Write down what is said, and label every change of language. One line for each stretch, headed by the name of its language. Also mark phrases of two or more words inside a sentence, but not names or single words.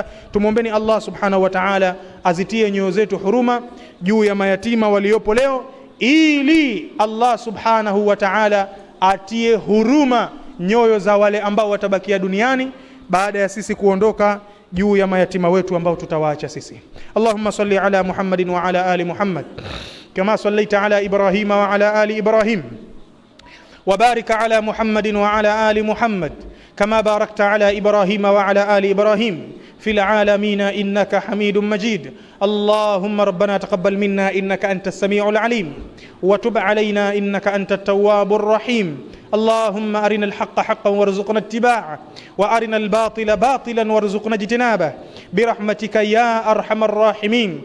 Swahili: Tumuombeni Allah
Arabic: سبحانه وتعالى
Swahili: azitie nyoyo zetu huruma juu ya mayatima waliopo leo, ili Allah
Arabic: سبحانه وتعالى
Swahili: atie huruma nyoyo za wale ambao watabakia duniani baada ya sisi kuondoka, juu ya mayatima wetu ambao tutawaacha sisi.
Arabic: اللهم صل على محمد وعلى آل محمد كما صليت على إبراهيم وعلى آل إبراهيم وبارك على محمد وعلى آل محمد كما باركت على إبراهيم وعلى آل إبراهيم في العالمين إنك حميد مجيد. اللهم ربنا تقبل منا إنك أنت السميع العليم وتب علينا إنك أنت التواب الرحيم. اللهم أرنا الحق حقا وارزقنا اتباعه وأرنا الباطل باطلا وارزقنا اجتنابه برحمتك يا أرحم الراحمين.